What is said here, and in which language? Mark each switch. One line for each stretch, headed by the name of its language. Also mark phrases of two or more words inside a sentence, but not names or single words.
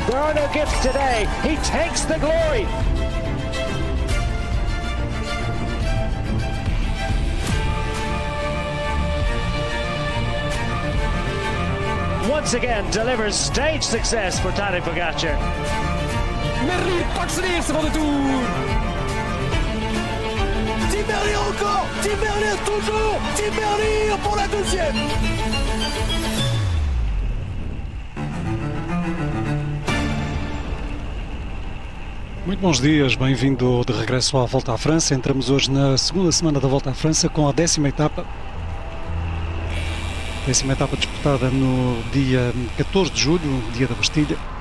English: more no gift today. He takes the glory. Once again delivers stage success for Tadej Pogacar.
Dutch: Merlier pakt zijn eerste van de Tour.
French: Tim Merlier encore. Tim Merlier toujours. Tim Merlier pour la deuxième.
Portuguese: Muito bons dias, bem-vindo de regresso à Volta à França. Entramos hoje na segunda semana da Volta à França com a 10ª etapa. 10ª etapa disputada no dia 14 de julho, dia da Bastilha.